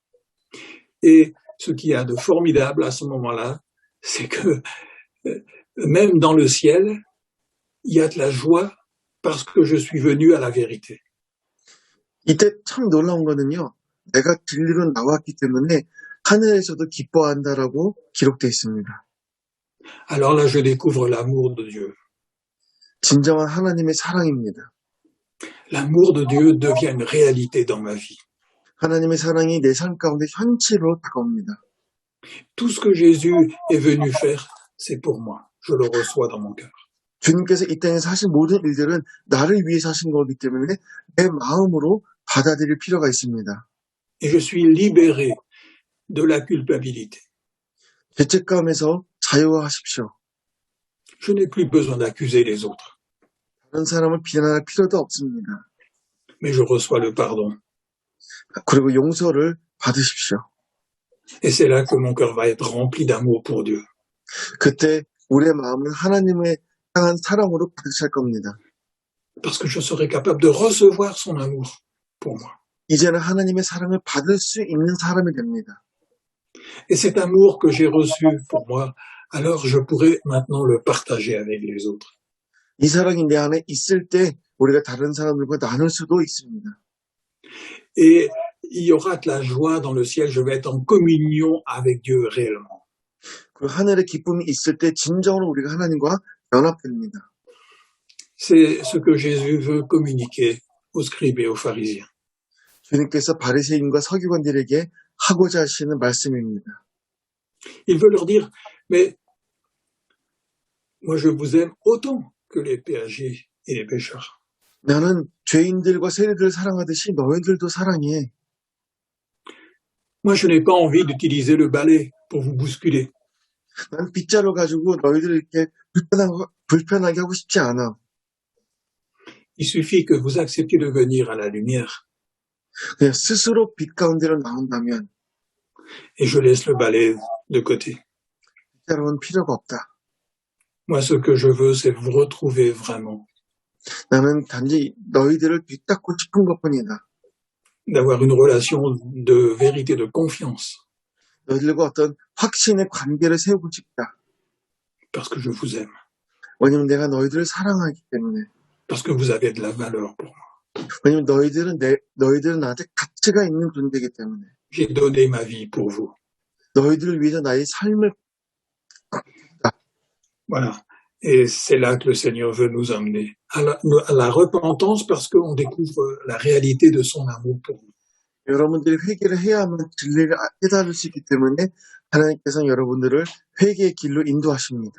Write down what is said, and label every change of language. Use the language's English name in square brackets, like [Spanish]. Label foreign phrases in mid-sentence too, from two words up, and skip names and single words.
[French] Et ce qu'il y a de formidable à ce moment-là, c'est que même dans le ciel, il y a de la joie parce que je suis venu à la vérité. [Korean] 이때 참 놀라운 거는요. 내가 진리로 나왔기 때문에 하늘에서도 기뻐한다라고 기록되어 있습니다. [French] Alors là, je découvre l'amour de Dieu. [Korean] 진정한 하나님의 사랑입니다. [French] L'amour de Dieu devient une réalité dans ma vie. [Korean] 하나님의 사랑이 내 삶 가운데 현실로 다가옵니다. [French] Tout ce que Jésus est venu faire, c'est pour moi. Je le reçois dans mon cœur. [Korean] 주님께서 이 땅에서 하신 모든 일들은 나를 위해서 하신 거기 때문에 내 마음으로 받아들일 필요가 있습니다. [French] Et je suis libéré de la culpabilité. [Korean] 죄책감에서 자유하십시오. [French] Je n'ai plus besoin d'accuser les autres, [Korean] 다른 사람을 비난할 필요도 없습니다. [French] mais je reçois le pardon. [Korean] 그리고 용서를 받으십시오. [French] Et c'est là que mon cœur va être rempli d'amour pour Dieu. [Korean] 그때 우리의 마음은 하나님의 향한 사랑으로 가득 찰 겁니다. [French] Parce que je serai capable de recevoir son amour pour moi. [Korean] 이제는 하나님의 사랑을 받을 수 있는 사람이 됩니다. [French] Et cet amour que j'ai reçu pour moi, alors je pourrai maintenant le partager avec les autres. [Korean] 이 사랑이 내 안에 있을 때 우리가 다른 사람들과 나눌 수도 있습니다. [French] Et il y aura de la joie dans le ciel, je vais être en communion avec Dieu réellement. [Korean] 그 하늘의 기쁨이 있을 때 진정으로 우리가 하나님과 연합됩니다. [French] C'est ce que Jésus veut communiquer aux scribes et aux pharisiens. [Korean] 주님께서 바리새인과 서기관들에게 하고자 하시는 말씀입니다. [French] Il veut leur dire, mais moi je vous aime autant que les péagers et les pécheurs. [Korean] 나는 죄인들과 세리들을 사랑하듯이 너희들도 사랑해. [French] Moi je n'ai pas envie d'utiliser le balai pour vous bousculer. [Korean] 난 빗자루 가지고 너희들을 이렇게 불편하게 하고 싶지 않아. [French] Il suffit que vous acceptiez de venir à la lumière [Korean] 그냥 스스로 빛 가운데로 나온다면 [French] et je laisse le balai de côté. [Korean] 빗자루는 필요가 없다. [French] Moi ce que je veux c'est vous retrouver vraiment, [Korean] 나는 단지 너희들을 bit닫고 싶은 것뿐이다. [French] d'avoir une relation de vérité, de confiance, [Korean] 너희들과 어떤 확신의 관계를 세우고 싶다. [French] parce que je vous aime, [Korean] 왜냐면 내가 너희들을 사랑하기 때문에. [French] parce que vous avez de la valeur pour moi. [Korean] 왜냐면 너희들은 나한테 가치가 있는 존재이기 때문에. [French] J'ai donné ma vie pour vous. [Korean] 너희들을 위해서 나의 삶을 [French] Voilà. Et c'est là que le Seigneur veut nous emmener à la repentance parce qu'on découvre la réalité de son amour pour nous. [Korean] 여러분들이 회개를 해야만 진리를 깨달을 수 있기 때문에 하나님께서는 여러분들을 회개의 길로 인도하십니다.